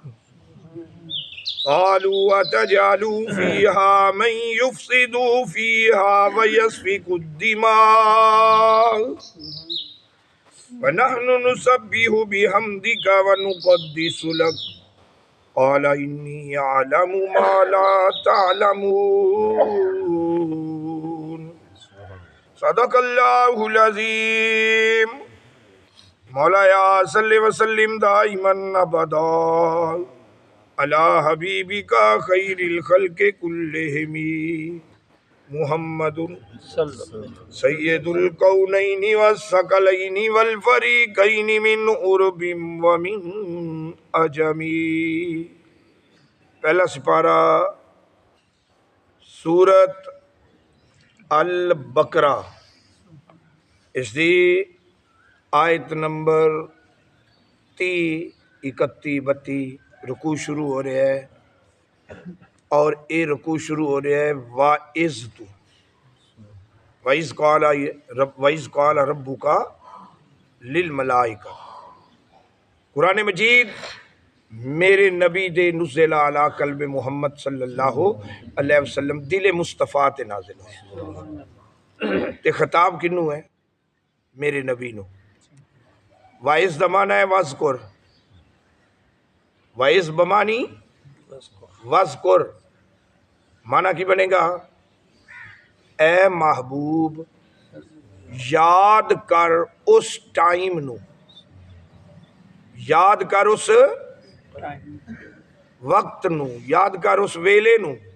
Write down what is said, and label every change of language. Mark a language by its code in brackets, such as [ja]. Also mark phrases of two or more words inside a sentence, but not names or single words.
[ar] قالوا أتجعل فيها من يفسد فيها ويسفك الدماء ونحن نسبح بحمدك ونقدس لك قال إني أعلم ما لا تعلمون صدق الله العظيم مولایا صلی وسلم دائما ابدا على حبيبك خير الخلق كلهم محمد سيد الكونين والثقلين والفريقين من عرب ومن عجم. [ur] پہلا سپارہ سورت البقرہ، اس کی آیت نمبر 30، 31، 32 رکوع شروع ہو رہا ہے اور یہ رکوع شروع ہو رہا ہے और ये रुकू शुरू हो रहा है [ar] وإذ قال ربك للملائكة. [pa] قرآن مجید میرے نبی دے [ar] نزل على قلب محمد صلى الله عليه وسلم [pa] دل مصطفیٰ تے نازل ہویا تے خطاب کینوں ہے? میرے نبی نوں. وإذ دا معنی ہے واذکر، وإذ بمعنی واذکر، معنی کی بنے گا اے محبوب یاد کر اس ٹائم نوں، یاد کر اس وقت نوں، یاد کر اس ویلے نوں.